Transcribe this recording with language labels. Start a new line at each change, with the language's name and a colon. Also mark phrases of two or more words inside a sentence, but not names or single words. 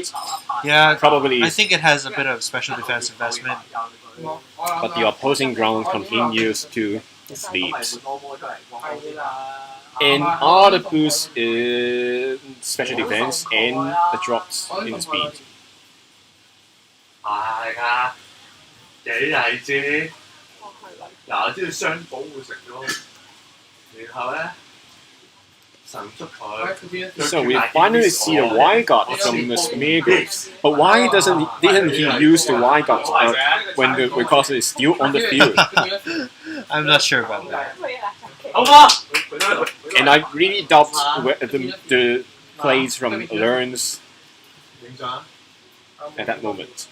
English: Yeah, Probably, I think it has a bit of special defense investment. but the opposing Groudon continues to sleep. And all the boost in special defense and the drops in speed.
Cantonese: 係㗎，幾勵志。嗱，即係雙保護食咯，然後咧神速佢。
English: So we finally see the Y God from the Smeargle. But why didn't he use the Y God when the Rayquaza is still on the field? I'm not sure about that. And I really doubt the plays from LEUNG's at that moment.